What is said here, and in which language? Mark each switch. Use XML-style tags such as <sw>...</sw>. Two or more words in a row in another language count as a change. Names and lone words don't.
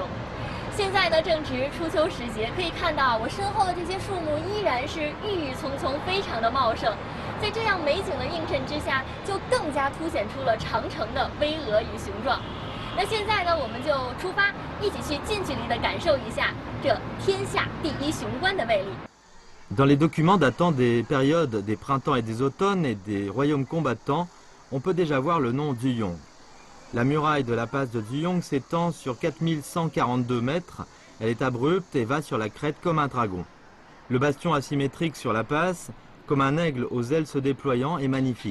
<zh>现在呢，正值初秋时节，可以看到我身后的这些树木依然是郁郁葱葱，非常的茂盛。在这样美景的映衬之下，就更加凸显出了长城的巍峨与雄壮。那现在呢，我们就出发，一起去近距离的感受一下这天下第一雄关的魅力。</zh> <fr>Dans les documents datant des périodes des printemps et des automnes et des royaumes combattants, on peut déjà voir le nom Duyong. La muraille de la passe de Duyong s'étend sur 4142 mètres, elle est abrupte et va sur la crête comme un dragon. Le bastion asymétrique sur la passe, comme un aigle aux ailes se déployant, est magnifique.</fr>